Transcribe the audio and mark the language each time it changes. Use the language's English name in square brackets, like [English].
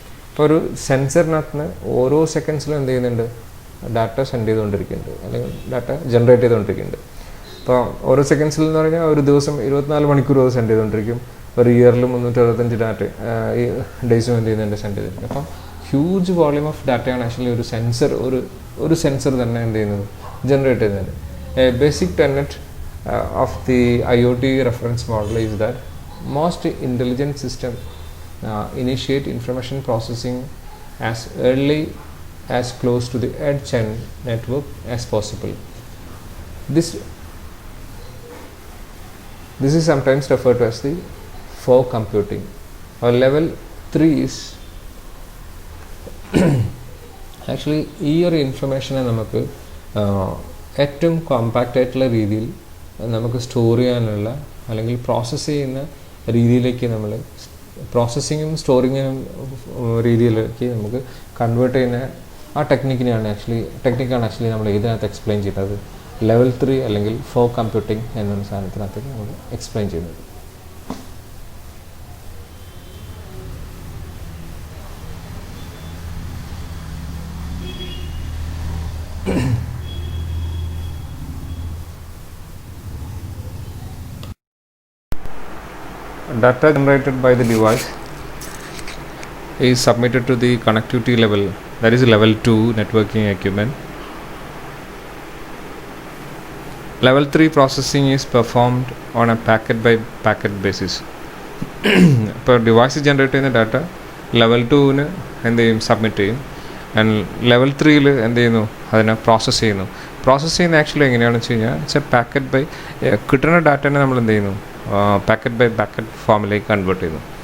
[Malayalam] ഇപ്പോൾ ഒരു സെൻസറിനകത്ത് ഓരോ സെക്കൻഡ്സിലും എന്ത് ചെയ്യുന്നുണ്ട്, ഡാറ്റ സെൻഡ് ചെയ്തുകൊണ്ടിരിക്കുന്നുണ്ട്, അല്ലെങ്കിൽ ഡാറ്റ ജനറേറ്റ് ചെയ്തുകൊണ്ടിരിക്കുന്നുണ്ട്. അപ്പോൾ ഓരോ സെക്കൻഡ്സിൽ എന്ന് പറഞ്ഞാൽ ഒരു ദിവസം 24 മണിക്കൂർ അത് സെൻഡ് ചെയ്തുകൊണ്ടിരിക്കും. ഒരു ഇയറിൽ 365 ഡാറ്റ ഈ ഡേയ്സും എന്ത് ചെയ്യുന്നുണ്ട്, സെൻഡ് ചെയ്തിരിക്കും. അപ്പം ഹ്യൂജ് വോളിയം ഓഫ് ഡാറ്റയാണ് ആക്ച്വലി ഒരു സെൻസർ തന്നെ എന്ത് ചെയ്യുന്നത്, ജനറേറ്റ് ചെയ്യുന്നത്. [English] Basic tenet of the IoT reference model is that most intelligent system initiate information processing as early as close to the edge and network as possible. This is sometimes referred to as the fog computing. Or level 3 is [Malayalam] actually ഈ ഒരു ഇൻഫർമേഷനെ നമുക്ക് ഏറ്റവും compact ആയിട്ടുള്ള രീതിയിൽ നമുക്ക് store ചെയ്യാനുള്ള അല്ലെങ്കിൽ process ചെയ്യുന്ന രീതിയിലേക്ക് നമ്മൾ പ്രോസസ്സിങ്ങും സ്റ്റോറിങ്ങിനും രീതിയിലേക്ക് നമുക്ക് കൺവേർട്ട് ചെയ്യുന്ന ആ ടെക്നിക്കാണ് ആക്ച്വലി നമ്മൾ ഇതിനകത്ത് എക്സ്പ്ലെയിൻ ചെയ്യുന്നത്, ലെവൽ 3 അല്ലെങ്കിൽ ഫോഗ് കമ്പ്യൂട്ടിംഗ് എന്നൊരു സാധനത്തിനകത്തേക്ക് നമ്മൾ എക്സ്പ്ലെയിൻ ചെയ്യുന്നത്. [English] Data generated by the device is submitted to the connectivity level, that is level 2 networking equipment. Level 3 processing is performed on a packet by packet basis. [Malayalam] ഇപ്പോൾ device generate ചെയ്യുന്ന data level 2-ന് എന്ത് ചെയ്യും, submit ചെയ്യും. And level 3-ൽ എന്ത് ചെയ്യുന്നു, അതിനെ process ചെയ്യുന്നു. Process ചെയ്യുന്ന ആക്ച്വലി എങ്ങനെയാണെന്ന് വെച്ച് കഴിഞ്ഞാൽ വെച്ചാൽ പാക്കറ്റ് ബൈ കിട്ടുന്ന ഡാറ്റേനെ നമ്മൾ എന്ത് ചെയ്യുന്നു, പാക്കറ്റ് ബൈ പാക്കറ്റ് ഫോമിലേക്ക് കൺവേർട്ട് ചെയ്യുന്നു.